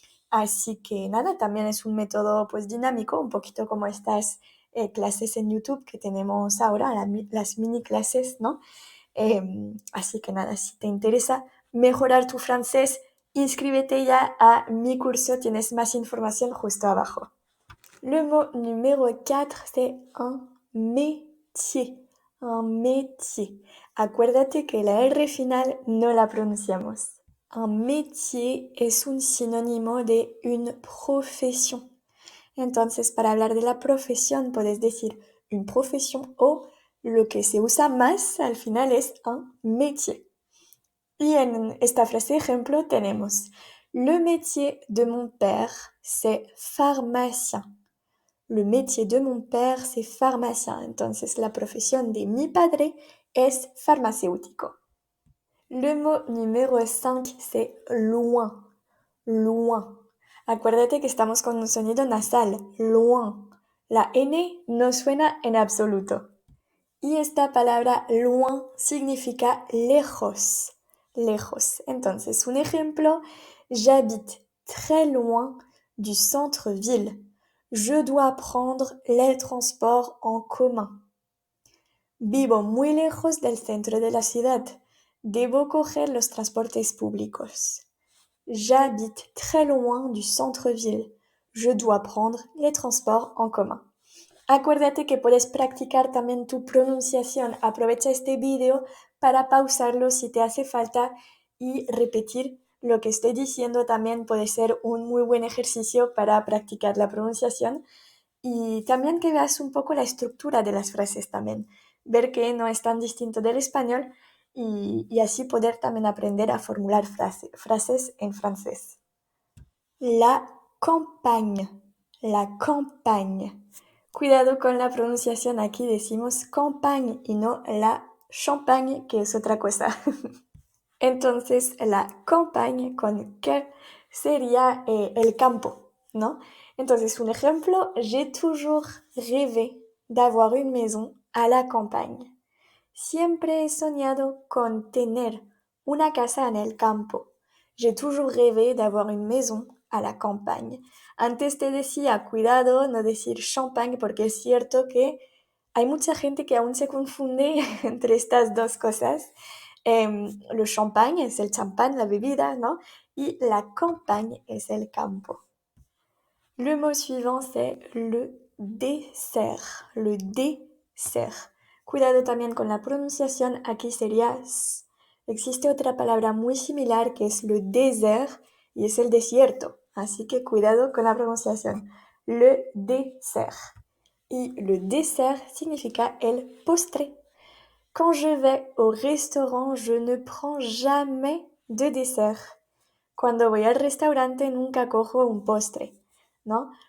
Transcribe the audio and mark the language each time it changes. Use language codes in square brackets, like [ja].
[es] Así que nada, también es un método pues dinámico, un poquito como estas clases en YouTube que tenemos ahora, las mini clases, ¿no? Así que nada, si te interesa mejorar tu francés, inscríbete ya a mi curso, tienes más información justo abajo. [fr] Le mot numéro 4, c'est un métier. [es] Un métier. Acuérdate que la R final no la pronunciamos. Un métier es un sinónimo de une profesión. Entonces, para hablar de la profesión, puedes decir une profesión o lo que se usa más al final es un métier. Y en esta frase ejemplo tenemos [fr] le métier de mon père, c'est pharmacien. Le métier de mon père, c'est pharmacien. [es] Entonces, la profesión de mi padre es farmacéutico. [fr] Le mot numéro 5, c'est loin. Loin. [es] Acuérdate que estamos con un sonido nasal. Loin. La N no suena en absoluto. Y esta palabra loin significa lejos. Lejos. Entonces, un ejemplo, [fr] j'habite très loin du centre-ville. Je dois prendre les transports en commun. [es] Vivo muy lejos del centro de la ciudad. Debo coger los transportes públicos. [fr] J'habite très loin du centre-ville. Je dois prendre les transports en commun. [es] Acuérdate que puedes practicar también tu pronunciación. Aprovecha este vídeo para pausarlo si te hace falta y repetir lo que estoy diciendo. También puede ser un muy buen ejercicio para practicar la pronunciación y también que veas un poco la estructura de las frases también. Ver que no es tan distinto del español y así poder también aprender a formular frases en francés. [fr] La campagne. La campagne. [es] Cuidado con la pronunciación, aquí decimos campagne y no la champagne, que es otra cosa. Entonces, la campagne con que sería el campo, ¿no? Entonces, un ejemplo, [fr] j'ai toujours rêvé d'avoir une maison à la campagne. [es] Siempre he soñado con tener una casa en el campo. [fr] J'ai toujours rêvé d'avoir une maison à la campagne. [es] Antes te decía, cuidado, no decir champagne, porque es cierto que hay mucha gente que aún se confunde entre estas dos cosas. Le champagne es el champán, la bebida, ¿no? Y la campagne es el campo. [fr] Le mot suivant, c'est le dessert. Le dessert. [es] Cuidado también con la pronunciación, aquí sería s. Existe otra palabra muy similar que es le désert y es el desierto. Así que cuidado con la pronunciación. Le dessert. Y le dessert significa el postre. [fr] Quand je vais au restaurant, je ne prends jamais de dessert. [es] Cuando voy al restaurante nunca cojo un postre, ¿no?